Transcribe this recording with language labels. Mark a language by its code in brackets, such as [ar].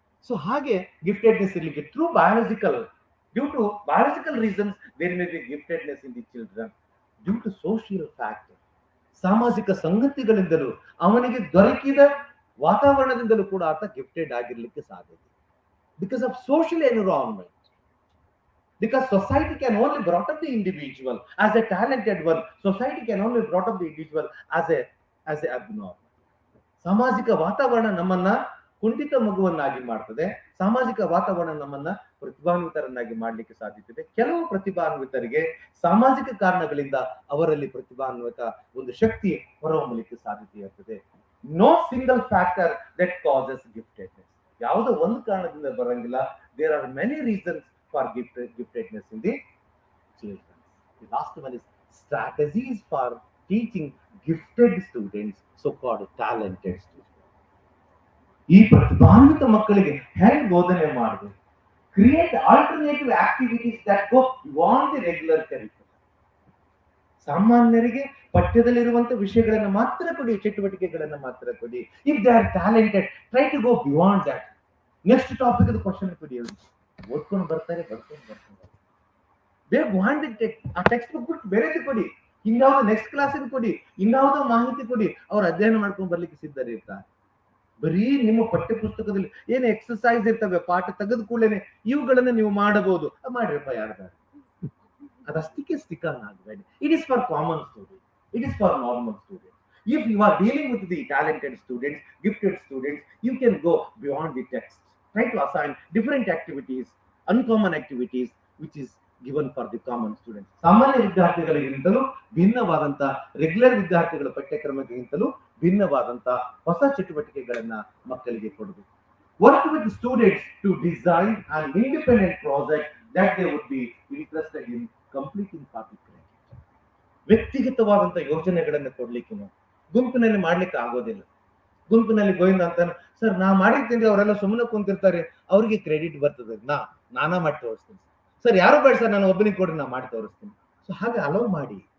[en] so ಹಾಗೆ giftedness [kn] ಇರ್ಲಿಕ್ಕೆ [en] True biological, due to biological reasons there may be giftedness in the children. Due to social factor, [kn] ಸಾಮಾಜಿಕ ಸಂಗತಿಗಳಿಂದಲೂ ಅವನಿಗೆ ದೊರಕಿದ ವಾತಾವರಣದಿಂದಲೂ ಕೂಡ ಆತ ಗಿಫ್ಟೆಡ್ ಆಗಿರ್ಲಿಕ್ಕೆ ಸಾಧ್ಯತೆ. [en] Because of social environment, because society can only brought up the individual as a talented one. Society can only brought up the individual as a abnormal. [kn] ಸಾಮಾಜಿಕ ವಾತಾವರಣ ನಮ್ಮನ್ನ ಕುಂಠಿತ ಮಗುವನ್ನಾಗಿ ಮಾಡ್ತದೆ. ಸಾಮಾಜಿಕ ವಾತಾವರಣ ನಮ್ಮನ್ನ ಪ್ರತಿಭಾನ್ವಿತರನ್ನಾಗಿ ಮಾಡ್ಲಿಕ್ಕೆ ಸಾಧ್ಯತೆ. ಕೆಲವು ಪ್ರತಿಭಾನ್ವಿತರಿಗೆ ಸಾಮಾಜಿಕ ಕಾರಣಗಳಿಂದ ಅವರಲ್ಲಿ ಪ್ರತಿಭಾನ್ವಿತ ಒಂದು ಶಕ್ತಿ ಹೊರಹೊಮ್ಮಲಿಕ್ಕೆ ಸಾಧ್ಯತೆ ಇರ್ತದೆ. [en] No single factor that causes giftedness. [kn] ಯಾವುದೋ ಒಂದು ಕಾರಣದಿಂದ ಬರಂಗಿಲ್ಲ. [en] There are many reasons for giftedness in the children. The last one is strategies for teaching gifted students, so-called talented students. [kn] ಈ ಪ್ರತಿಭಾನ್ವಿತ ಮಕ್ಕಳಿಗೆ ಹೇಗೆ ಬೋಧನೆ ಮಾಡಬೇಕು? [en] Create alternative activities that go beyond the regular curriculum. [kn] ಸಾಮಾನ್ಯರಿಗೆ ಪಠ್ಯದಲ್ಲಿರುವಂತ ವಿಷಯಗಳನ್ನ ಮಾತ್ರ ಕೊಡಿ, ಚಟುವಟಿಕೆಗಳನ್ನ ಮಾತ್ರ ಕೊಡಿ. [en] If they are talented, try to go beyond that. Next topic is the question [kn] ಕೊಡಿ. ಓದ್ಕೊಂಡು ಬರ್ತಾರೆ. ಬೇಗ ಆ ಟೆಕ್ಸ್ಟ್ ಬುಕ್ ಬಿಟ್ಟು ಬೇರೆದು ಕೊಡಿ, ಇನ್ಯಾವುದೋ ನೆಕ್ಸ್ಟ್ ಕ್ಲಾಸ್ ಕೊಡಿ, ಇನ್ಯಾವುದೋ ಮಾಹಿತಿ ಕೊಡಿ. ಅವ್ರು ಅಧ್ಯಯನ ಮಾಡ್ಕೊಂಡು ಬರ್ಲಿಕ್ಕೆ ಸಿದ್ಧರಿರ್ತಾರೆ. ಬರೀ ನಿಮ್ಮ ಪಠ್ಯ ಪುಸ್ತಕದಲ್ಲಿ ಏನು ಎಕ್ಸರ್ಸೈಸ್ ಇರ್ತವೆ, ಪಾಠ ತೆಗೆದು ಕೂಡಲೇ ಇವುಗಳನ್ನ ನೀವು ಮಾಡಬಹುದು, ಮಾಡ್ರಪ್ಪ ಯಾರ್ದಾರ. ಅದಷ್ಟಕ್ಕೆ ಸ್ಟಿಕ್ ಆನ್ ಆಗಬೇಡಿ. [en] It is for common student, it is for normal student. If you are dealing with the talented students, gifted students, you can go beyond the text. Try to assign different activities, uncommon activities, which is given for the common students. [kn] ಸಾಮಾನ್ಯ ವಿದ್ಯಾರ್ಥಿಗಳಿಗಿಂತಲೂ ಭಿನ್ನವಾದಂತ, regular ವಿದ್ಯಾರ್ಥಿಗಳ ಪಠ್ಯಕ್ರಮಕ್ಕಿಂತಲೂ ಭಿನ್ನವಾದಂತ ಹೊಸ ಚಟುವಟಿಕೆಗಳನ್ನ ಮಕ್ಕಳಿಗೆ ಕೊಡಬೇಕು. [en] Work with students to design an independent project that they would be interested in completing for the credit. [kn] ವ್ಯಕ್ತಿಗತವಾದಂತ ಯೋಜನೆಗಳನ್ನ ಕೊಡ್ಲಿಕ್ಕೆ ಗುಂಪಿನಲ್ಲಿ ಮಾಡ್ಲಿಕ್ಕೆ ಆಗೋದಿಲ್ಲ. ಗುಂಪಿನಲ್ಲಿ ಗೋವಿಂದ ಅಂತಾನೆ, ಸರ್ ನಾ ಮಾಡಿರ್ತೀನಿ, ಅವರೆಲ್ಲ ಸುಮ್ಮನೆ ಕುಂತಿರ್ತಾರೆ, ಅವ್ರಿಗೆ ಕ್ರೆಡಿಟ್ ಬರ್ತದೆ, ನಾನಾ ಮಾಡಿ ತೋರಿಸ್ತೀನಿ. ಸರ್ ಯಾರು ಬೇಡ ಸರ್, ನಾನು ಒಬ್ಬನಿಗೆ ಕೊಡ್ರಿ, ನಾ ಮಾಡಿ ತೋರಿಸ್ತೀನಿ. ಸೊ ಹಾಗೆ ಅಲೋ ಮಾಡಿ.